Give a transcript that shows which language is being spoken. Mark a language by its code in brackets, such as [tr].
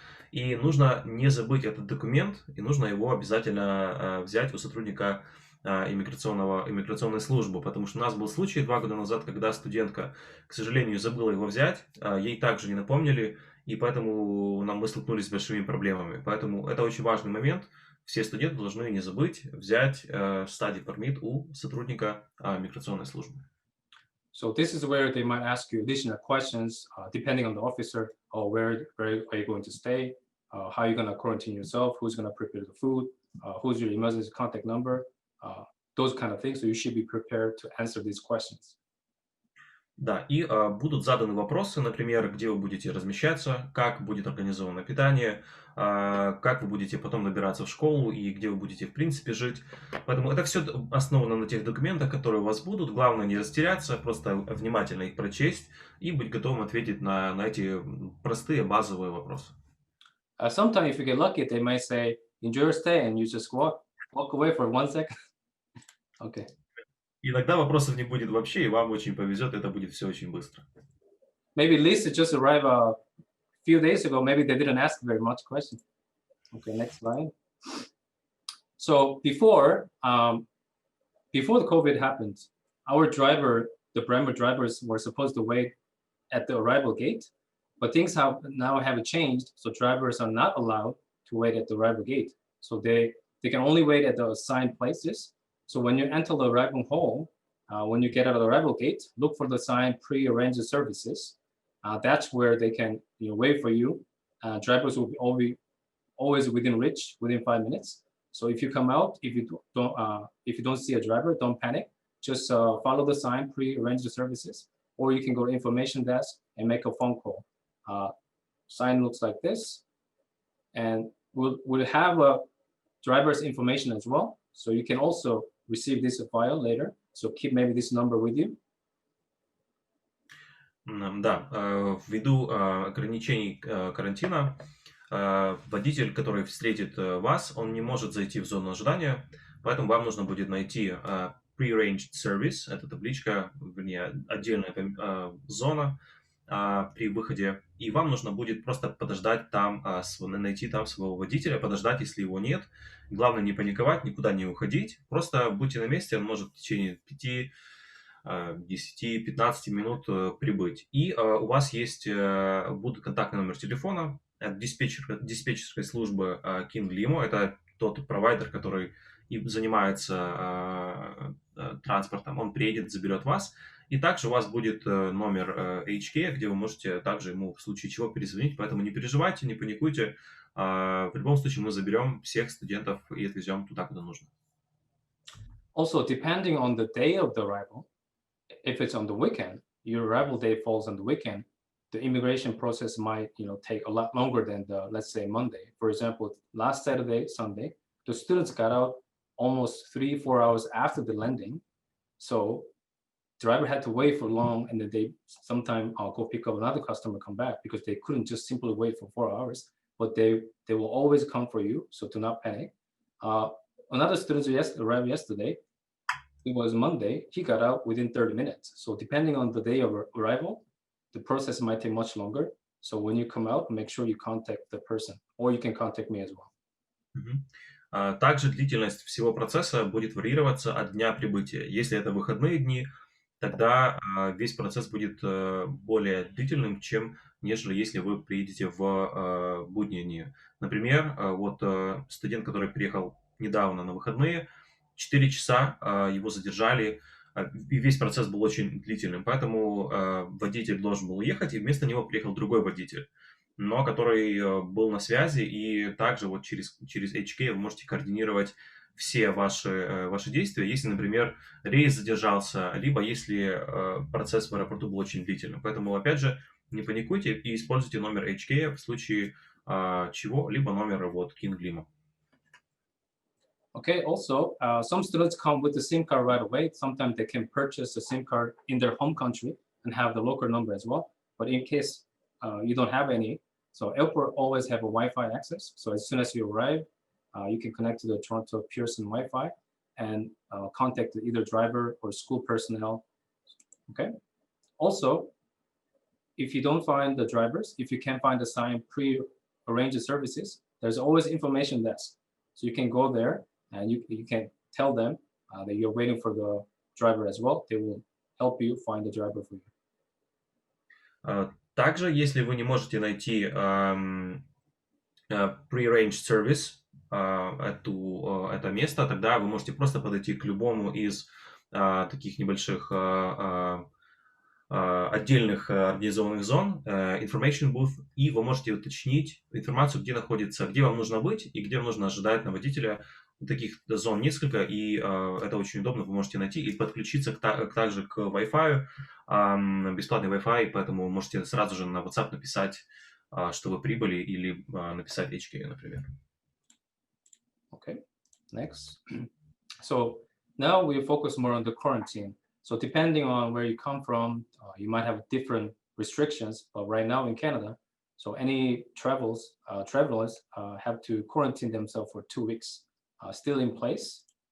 [ru] И нужно не забыть этот документ, и нужно его обязательно взять у сотрудника иммиграционной службы, потому что у нас был случай 2 года назад, когда студентка, к сожалению, забыла его взять, ей также не напомнили, и поэтому мы столкнулись с большими проблемами. Поэтому это очень важный момент. Все студенты должны не забыть взять study permit у сотрудника миграционной службы. [en] So this is where they might ask you additional questions, depending on the officer, or where are you going to stay, how are you going to quarantine yourself, who's going to prepare the food, who's your emergency contact number, those kind of things. So you should be prepared to answer these questions. [ru] Да, и будут заданы вопросы, например, где вы будете размещаться, как будет организовано питание, как вы будете потом набираться в школу и где вы будете в принципе жить. Поэтому это все основано на тех документах, которые у вас будут. Главное не растеряться, просто внимательно их прочесть и быть готовым ответить на эти простые базовые вопросы. [en] Sometimes if you get lucky, they might say, enjoy your stay, and you just walk away for 1 second. Okay. [ru] Иногда вопросов не будет вообще, и вам очень повезет, это будет все очень быстро. [en] Maybe Lisa just arrived a few days ago. Maybe they didn't ask very much questions. Okay, next slide. So before the COVID happened, our driver, the Braemar drivers, were supposed to wait at the arrival gate, but things have changed. So drivers are not allowed to wait at the arrival gate. So they can only wait at the assigned places. So when you enter the arrival hall, when you get out of the arrival gate, look for the sign pre-arranged services. That's where they can wait for you. Drivers will be always within reach within 5 minutes. So if you come out, if you don't see a driver, don't panic. Just follow the sign pre-arranged services, or you can go to information desk and make a phone call. Sign looks like this, and we'll have a driver's information as well. So you can also receive this file later. So keep maybe this number with you. [ru] Да, ввиду ограничений карантина, водитель, который встретит вас, он не может зайти в зону ожидания, поэтому вам нужно будет найти Prearranged Service, это табличка, вернее, отдельная зона при выходе, и вам нужно будет просто подождать там, найти там своего водителя, подождать, если его нет. Главное не паниковать, никуда не уходить, просто будьте на месте, он может в течение 10-15 минут прибыть. И у вас есть будет контактный номер телефона от диспетчерской службы King Limo. Это тот провайдер, который и занимается транспортом. Он приедет, заберет вас. И также у вас будет номер HK, где вы можете также ему в случае чего перезвонить. Поэтому не переживайте, не паникуйте. В любом случае мы заберем всех студентов и отвезем туда, куда нужно. [en] Also, depending on the day of the arrival, if it's on the weekend, your arrival day falls on the weekend, the immigration process might take a lot longer than let's say Monday. For example, last Saturday, Sunday, the students got out almost 3-4 hours after the landing. So driver had to wait for long, and then they sometime go pick up another customer, come back, because they couldn't just simply wait for 4 hours, but they will always come for you. So do not panic. Another student arrived yesterday. It was Monday. He got out within 30 minutes. So depending on the day of arrival, the process might take much longer. So when you come out, make sure you contact the person, or you can contact me as well. [ru] Также длительность всего процесса будет варьироваться от дня прибытия. Если это выходные дни, тогда весь процесс будет более длительным, чем нежели если вы приедете в будние дни. Например, вот студент, который приехал недавно на выходные, 4 часа его задержали, и весь процесс был очень длительным, поэтому водитель должен был уехать, и вместо него приехал другой водитель, но который был на связи, и также вот через HK вы можете координировать все ваши действия, если, например, рейс задержался, либо если процесс в аэропорту был очень длительным. Поэтому, опять же, не паникуйте и используйте номер HK в случае чего, либо номер вот King Limo. [en] Okay, also, some students come with the SIM card right away. Sometimes they can purchase a SIM card in their home country and have the local number as well. But in case you don't have any, so airport always have a Wi-Fi access. So as soon as you arrive, you can connect to the Toronto Pearson Wi-Fi and contact either driver or school personnel. Okay. Also, if you don't find the drivers, if you can't find the signed pre-arranged services, there's always information desk. So you can go there and you can tell them that you're waiting for the driver as well. They will help you find the driver for you. [ru] Также, если вы не можете найти pre-arranged service, это место, тогда вы можете просто подойти к любому из таких небольших отдельных организованных зон, information booth, и вы можете уточнить информацию, где находится, где вам нужно быть и где вам нужно ожидать на водителя. Таких зон несколько, и это очень удобно, вы можете найти и подключиться также к Wi-Fi, бесплатный Wi-Fi, поэтому можете сразу же на WhatsApp написать, что вы прибыли, или написать HK, например. [en] Okay, next. So now we focus more on the quarantine. So depending on where you come from, you might have different restrictions, but right now in Canada, so any travelers have to quarantine themselves for 2 weeks, still in place.